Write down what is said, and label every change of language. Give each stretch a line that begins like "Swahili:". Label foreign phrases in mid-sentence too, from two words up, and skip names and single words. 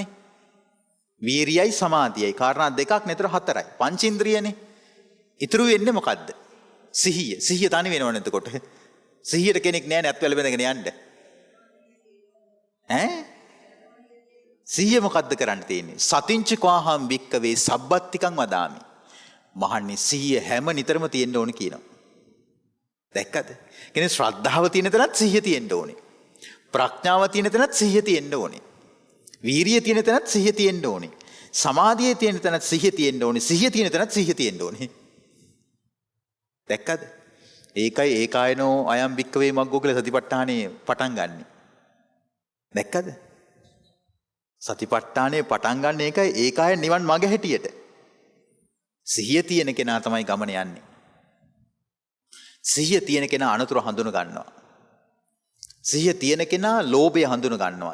Sinhala: වීරියයි සමාධියයි කාරණා දෙකක් නේතර හතරයි. පංචේන්ද්‍රියනේ. ඉතුරු වෙන්නේ මොකද්ද? සිහිය. සිහිය තනි වෙනවනේ එතකොට. සිහියට කෙනෙක් නෑ නේ අත්වල බැඳගෙන යන්න. ඈ? සිහිය මොකද්ද කරන්න තියෙන්නේ?
Pali: සතිංච කෝහම් වික්කවේ සබ්බත්තිකං වදාමි.
Sinhala: මහන්නේ සිහිය හැම නිතරම තියෙන්න ඕනේ කියනවා. දැක්කද? කියන්නේ ශ්‍රද්ධාව තියෙන තැනත් සිහිය තියෙන්න ඕනේ. ප්‍රඥාව තියෙන තැනත් සිහිය තියෙන්න ඕනේ. වීරිය තියෙන තැනත් සිහිය තියෙන්න ඕනේ. සමාධිය තියෙන තැනත් සිහිය තියෙන්න ඕනේ. සිහිය තියෙන තැනත් සිහිය තියෙන්න ඕනේ. දැක්කද? ඒකයි
Pali: ඒකායනෝ අයම් වික්කවේ මග්ගෝ
Sinhala: කියලා සතිපට්ඨානේ පටන් ගන්නෙ. දැක්කද? සතිපට්ඨානේ පටන් ගන්න ඒකයි ඒකාය නිවන් මඟ හැටියට. සිහිය තියෙන කෙනා තමයි ගමන යන්නේ. සිහිය තියෙන කෙනා අනුතුරු හඳුන ගන්නවා. සිහිය තියෙන කෙනා ලෝභය හඳුන ගන්නවා.